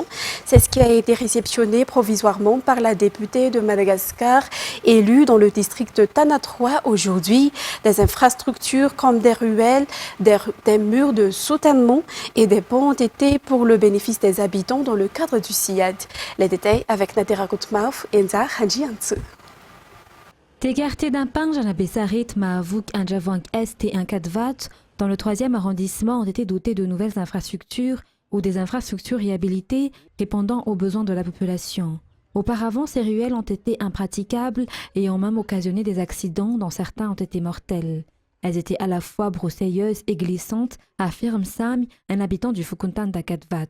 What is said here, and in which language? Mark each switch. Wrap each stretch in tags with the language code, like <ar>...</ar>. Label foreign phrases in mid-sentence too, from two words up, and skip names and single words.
<fr>C'est ce qui a été réceptionné provisoirement par la députée de Madagascar, élue dans le district de Tana 3 aujourd'hui. Des infrastructures comme des ruelles, des murs de soutènement et des ponts ont été pour le bénéfice des habitants dans le cadre du SIAD. Les détails avec Nadera Koutmaouf et Nza Hadjiantse. Tegarte d'Ampang, Janabesarit, Maavouk, Anjavang Est et Nkadvat, dans le 3e arrondissement, ont été dotés de nouvelles infrastructures ou des infrastructures réhabilitées répondant aux besoins de la population. Auparavant, ces ruelles ont été impraticables et ont même occasionné des accidents dont certains ont été mortels. Elles étaient à la fois broussailleuses et glissantes, affirme Sam, un habitant du Fukuntan d'Akadvat.</fr>